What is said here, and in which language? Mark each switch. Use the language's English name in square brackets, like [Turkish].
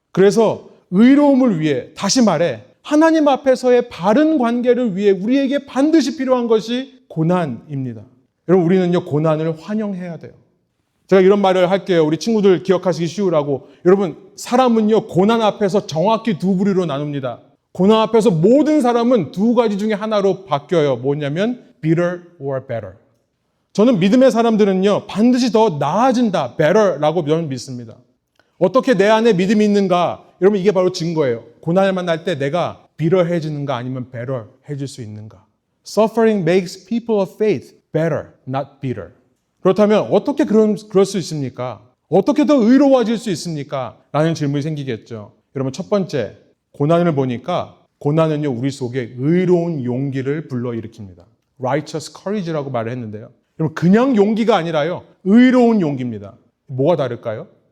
[Korean] 그래서 의로움을 위해, 다시 말해 하나님 앞에서의 바른 관계를 위해 우리에게 반드시 필요한 것이 고난입니다. 여러분, 우리는요, 고난을 환영해야 돼요. 제가 이런 말을 할게요. 우리 친구들 기억하시기 쉬우라고. 여러분, 사람은요, 고난 앞에서 정확히 두 부류로 나눕니다. 고난 앞에서 모든 사람은 두 가지 중에 하나로 바뀌어요. 뭐냐면 [English] bitter or better. [Korean] 저는 믿음의 사람들은요, 반드시 더 나아진다, better라고 저는 믿습니다. 어떻게 내 안에 믿음이 있는가? 여러분, 이게 바로 증거예요. 고난을 만날 때 내가 bitter해지는가 아니면 better해질 수 있는가? [English] Suffering makes people of faith better, not bitter. [Korean] 그렇다면 어떻게 그럴 수 있습니까? 어떻게 더 의로워질 수 있습니까? 라는 질문이 생기겠죠. 여러분, 첫 번째, 고난을 보니까 고난은요, 우리 속에 의로운 용기를 불러일으킵니다. [English] righteous courage [Korean] 라고 말을 했는데요. 여러분, 그냥 용기가 아니라요, 의로운 용기입니다. 뭐가 다를까요?